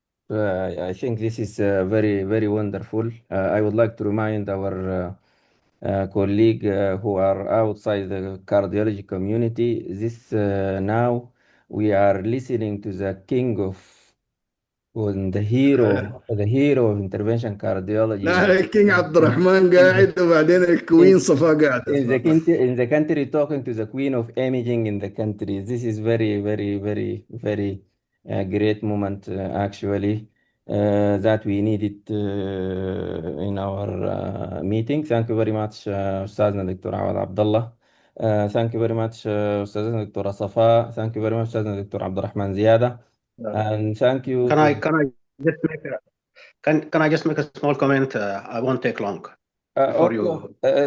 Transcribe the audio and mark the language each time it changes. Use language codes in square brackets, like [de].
[en] I think this is very, very wonderful. I would like to remind our colleague who are outside the cardiology community, this now we are listening to the king of the hero of intervention cardiology. [ar] لا كينج عبد الرحمن قاعد وبعدين الكوين صفا قاعدة. [en] In the country talking to the queen of imaging in the country. This is very, very, very, very a great moment actually that we needed in our meeting. Thank you very much [ar] أستاذنا [en] دكتور عواد عبد الله. Thank you very much [ar] أستاذنا [en] دكتورة صفاء. Thank you very much [ar] أستاذنا [en] دكتور عبد الرحمن زيادة. And thank you Can to... I just make can I just make a small comment? I won't take long before you finalize.